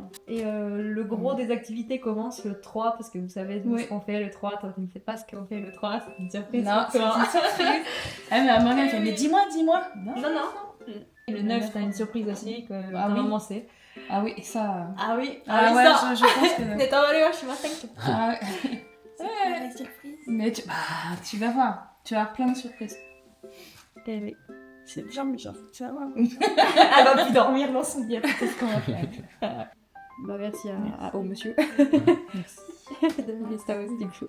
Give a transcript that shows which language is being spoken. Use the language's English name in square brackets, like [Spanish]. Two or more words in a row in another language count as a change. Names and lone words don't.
[French] Et le gros des activités commence le 3 parce que vous savez Ouais. ce qu'on fait le 3, toi tu ne sais pas ce qu'on fait le 3, c'est une surprise. Non, pour toi. Ah mais Morgane elle fait mais dis-moi. Non. Et le 9, t'as une surprise aussi que ta oui. maman sait. Ah oui, ça. Ah oui, Ah ouais, ça. je pense que. [Japanese] ネタバレはしませんけど。 [French] Ah ouais. C'est quoi la surprise? Mais tu vas voir. Tu vas avoir plein de surprises. Eh oui. C'est bien, mais genre, tu vas voir. Elle va plus dormir dans son lit. C'est ce qu'on va faire. Bah merci au monsieur. Merci. de me laisser ça aussi, du coup.